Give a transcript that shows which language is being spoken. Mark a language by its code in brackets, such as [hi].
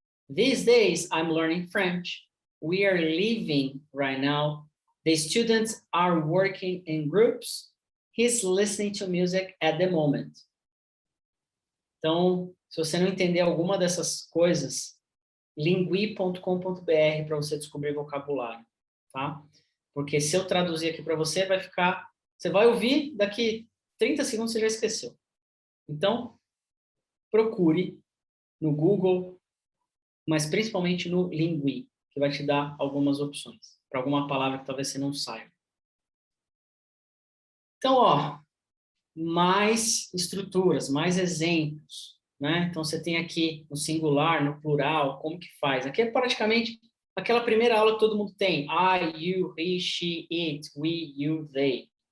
[en] These days, I'm learning French. We are living right now. The students are working in groups. He's listening to music at the moment. [pt] Então, se você não entender alguma dessas coisas, lingui.com.br para você descobrir vocabulário, tá? Porque se eu traduzir aqui para você, você vai ouvir, daqui 30 segundos você já esqueceu. Então, procure no Google, mas principalmente no Lingui, que vai te dar algumas opções, para alguma palavra que talvez você não saiba. Então, ó, mais estruturas, mais exemplos, né? Então, você tem aqui no singular, no plural, como que faz. Aqui é praticamente aquela primeira aula que todo mundo tem. [en] I, you, he, she, it, we, you, they.